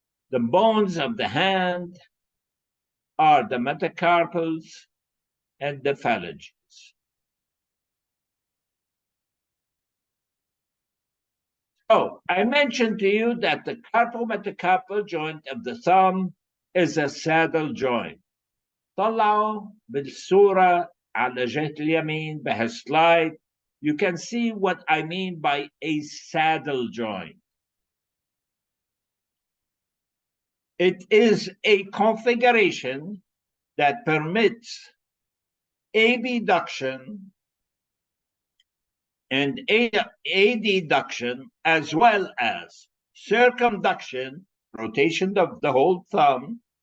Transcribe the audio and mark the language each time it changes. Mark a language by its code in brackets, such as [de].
[en] The bones of the hand are the metacarpals and the phalanges. So I mentioned to you that the carpometacarpal joint of the thumb is a saddle joint. [ar] طلعوا بالصورة على جهة اليمين بهالسلايد. [en] You can see what I mean by a saddle joint. It is a configuration that permits abduction and adduction, as well as circumduction, rotation of the whole thumb,